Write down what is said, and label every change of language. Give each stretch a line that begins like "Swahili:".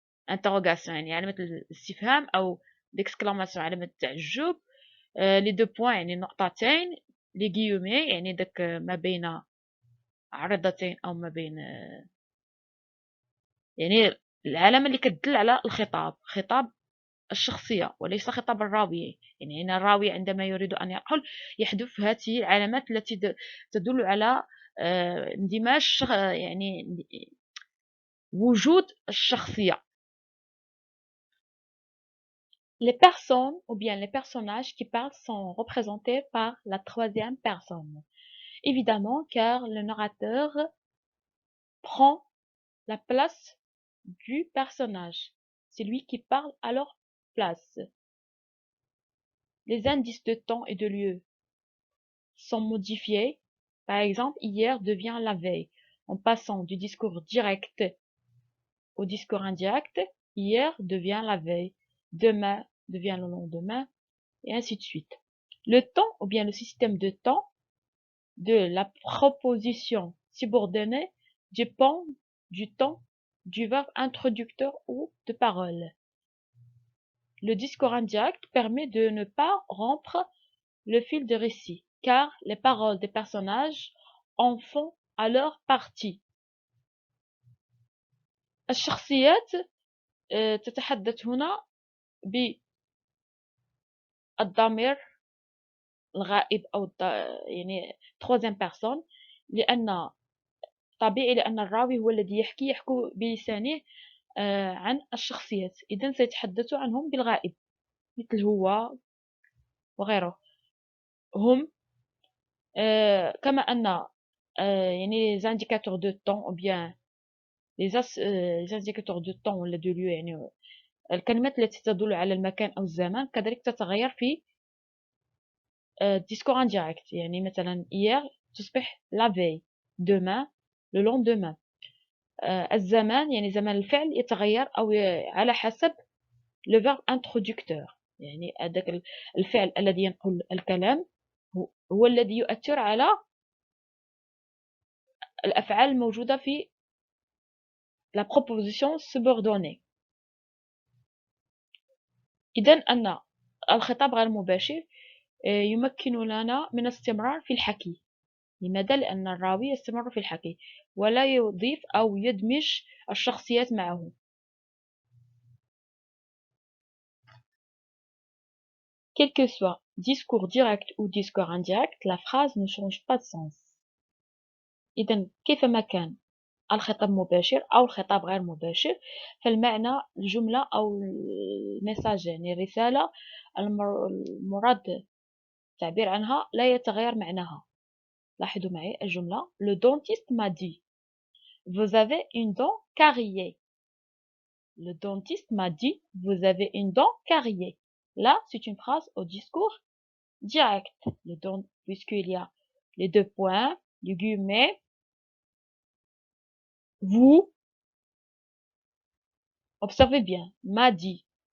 Arabic: انتروغاسيون، يعني علامة الاستفهام أو ديكسكلاماسيون علامة التعجب، لي دو بوين يعني نقطتين، لي غيومي يعني داك ما بين عرضتين أو ما بين يعني العلامة اللي كتدل على الخطاب، خطاب الشخصية وليس خطاب الراوي. يعني هنا الراوي عندما يريد أن يقول يحذف هذه العلامات التي تدل على اندماج يعني وجود الشخصية.
French: Les personnes ou bien les personnages qui parlent sont représentés par la troisième personne. Évidemment, car le narrateur prend la place du personnage. C'est lui qui parle à leur place. Les indices de temps et de lieu sont modifiés. Par exemple, hier devient la veille. En passant du discours direct au discours indirect, hier devient la veille, demain devient le lendemain, et ainsi de suite. Le temps, ou bien le système de temps de la proposition subordonnée dépend du temps du verbe introducteur ou de parole. Le discours indirect permet de ne pas rompre le fil de récit, car les paroles des personnages en font alors partie.
Arabic: الشخصيات تتحدث هنا بالضمير الغائب أو يعني
French: troisième personne،
Arabic: لأن طبيعي لأن الراوي هو الذي يحكي بلسانه عن الشخصيات، إذن سيتحدث عنهم بالغائب مثل هو وغيره. هم كما أن يعني
French: les indicateurs de temps
Arabic: ou bien les indicateurs de temps ولا de lieu، يعني الكلمات التي تدل على المكان أو الزمان كذلك تتغير في
French: discours indirect.
Arabic: يعني مثلا hier تصبح la veille،
French: demain le lendemain.
Arabic: الزمان يعني زمان الفعل يتغير أو على حسب
French: le verbe introducteur،
Arabic: يعني هذاك الفعل الذي ينقل الكلام هو الذي يؤثر على الأفعال الموجودة في
French: la proposition subordonnée.
Arabic: إذن أن الخطاب غير المباشر يمكن لنا من الاستمرار في الحكي. لماذا؟ لأن الراوي يستمر في الحكي ولا يضيف أو يدمج الشخصيات معه.
French: Quel que soit discours direct ou discours indirect، la phrase ne change pas de sens.
Arabic: إذن كيفما كان الخطاب مباشر أو الخطاب غير مباشر، فالمعنى الجملة أو الميساج يعني الرسالة المراد التعبير عنها لا يتغير معناها. لاحظوا معي الجملة
French: Le dentiste m'a dit Vous avez une dent carriée. Le dentiste m'a dit Vous avez une dent carriée. Là, c'est une phrase au discours direct. Le don, puisqu'il y a les deux points, du guillemet, vous, observez bien, m'a dit.